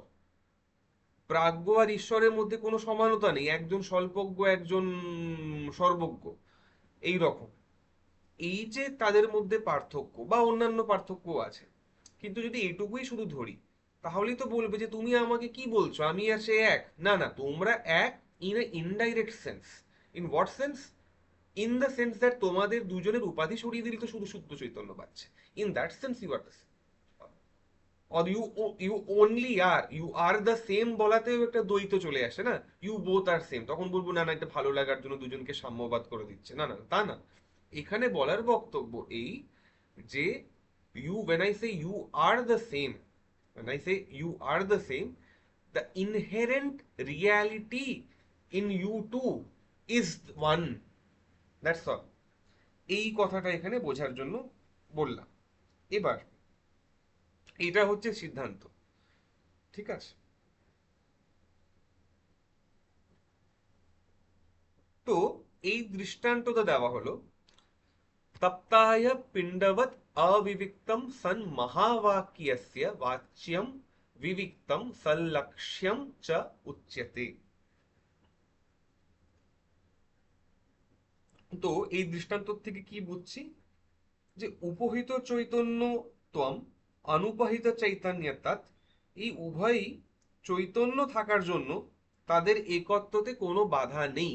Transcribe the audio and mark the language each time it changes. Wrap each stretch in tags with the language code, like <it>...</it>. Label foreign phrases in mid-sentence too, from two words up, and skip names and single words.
<bn>প্রাজ্ঞ আর ঈশ্বরের মধ্যে কোনো সমানতা নেই, একজন স্বল্পজ্ঞ একজন সর্বজ্ঞ, এই রকম। এই যে তাদের মধ্যে পার্থক্য বা অন্যান্য পার্থক্য আছে, কিন্তু যদি এটুকুই শুধু ধরি, তাহলেই তো বলবে যে তুমি আমাকে কি বলছো, আমি আর সে এক। না না, তোমরা এক</bn> <en>in an indirect sense. In what sense? In the sense that</en> <bn>তোমাদের দুজনের উপাধি সরিয়ে দিলে তো শুধু শুদ্ধ চৈতন্য পাচ্ছে।</bn> <en>In that sense you are the same, or you only are you are the same</en> <bn>বলাতেও একটা দ্বৈত চলে আসে না,</bn> <en>you both are same.</en> <bn>তখন বলবো না না, এটা ভালো লাগার জন্য দুজনকে সাম্যবাদ করে দিচ্ছে। না না, তা না। এখানে বলার বক্তব্য এই যে ইউ,</bn> <en>when I say you are the same, when I say you are the same, the inherent reality in you too is one, that's all।</en> <bn>এই কথাটা এখানে বোঝার জন্য বললাম। এবার এটা হচ্ছে সিদ্ধান্ত। ঠিক আছে? তো এই দৃষ্টান্তটা দেওয়া হলো</bn> <sa>तप्ताय पिंडवत् अविविक्तं सन् महावाक्यस्य वाच्यं विविक्तं सल्लक्ष्यं च उच्यते।</sa> <bn>তো এই দৃষ্টান্ত থেকে কি বুঝছি, যে</bn> <sa>উপহিত চৈতন্য ত্বম অনুপহিত চৈতন্যতাৎ,</sa> <bn>এই উভয়ই চৈতন্য থাকার জন্য তাদের একত্বতে কোনো বাধা নেই।</bn>